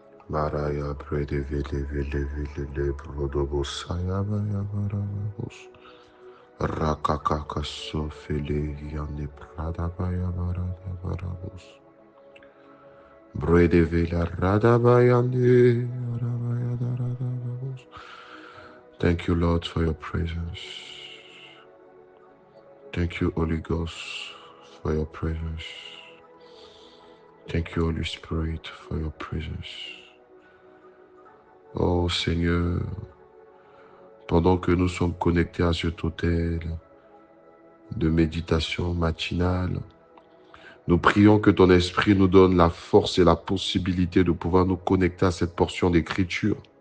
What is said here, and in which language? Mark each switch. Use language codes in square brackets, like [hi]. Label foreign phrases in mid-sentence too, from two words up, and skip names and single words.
[en] Maraya brede vele vele vele le brodobos ayabaya barabos. Rakakaka sofele yande pradabaya barada barabos. Brede vela radabayande arabaya daradabos. Thank you, Lord, for your presence. Thank you, Holy Ghost, for your presence. Thank you, Holy Spirit, for your presence. [fr] Oh Seigneur, pendant que nous sommes connectés à cet hôtel de méditation matinale, nous prions que ton esprit nous donne la force et la possibilité de pouvoir nous connecter à cette portion d'écriture.